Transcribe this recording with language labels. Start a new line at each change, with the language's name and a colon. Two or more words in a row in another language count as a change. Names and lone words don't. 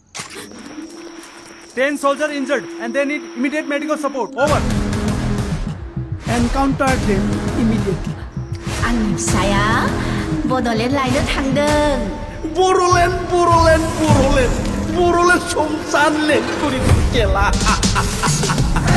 English: 10 soldiers injured and they need immediate medical support over encounter them immediately
Bodo: आंनि फिसाया बड'लेण्ड लायनो थांदों बर'लेण्ड संसार लेखुरि खेला